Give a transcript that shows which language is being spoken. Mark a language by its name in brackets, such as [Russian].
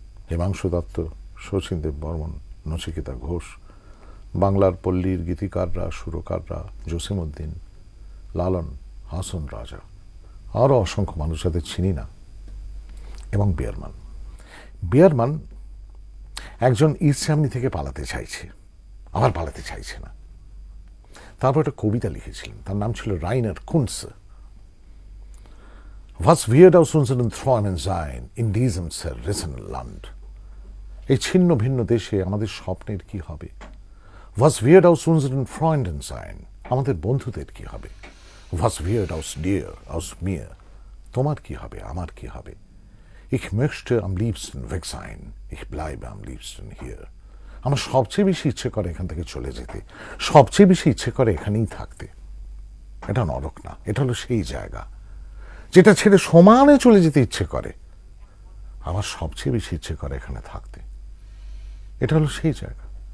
[Bangla] হিমাংশু দত্ত, শচীন দেব বর্মন, নচিকেতা ঘোষ, বাংলার পল্লীর গীতিকাররা, সুরকাররা, জসিমউদ্দিন, লালন, হাসন রাজা, আরও অসংখ্য মানুষ যাদের চিনি না, এবং বিয়ারমান একজন ইস্ট জার্মানি থেকে পালাতে চাইছে, আবার পালাতে চাইছে না। তারপর একটা কবিতা লিখেছিলেন, তার নাম ছিল রাইনার কুনসে। [German] Was wird aus unseren Träumen sein in diesem zerrissenen Land? [Bangla] এই ছিন্ন ভিন্ন দেশে আমাদের স্বপ্নের কি হবে? [German] Was wird aus unseren Freunden sein? [Bangla] আমাদের বন্ধুদের কি হবে? [German] Was wird aus dir, aus mir? [Bangla] তোমার কি হবে, আমার কি হবে? [German] Ich möchte am liebsten weg sein. Ich bleibe am liebsten hier. [Bangla] আমার সবচেয়ে বেশি ইচ্ছে করে এখান থেকে চলে যেতে, সবচেয়ে বেশি ইচ্ছে করে এখানেই থাকতে। এটা নরক না, এটা হলো সেই জায়গা যেটা ছেড়ে সমানে চলে যেতে ইচ্ছে করে। আমার সবচেয়ে বেশি ইচ্ছে করে এখানে থাকতে, এটা হলো সেই জায়গা।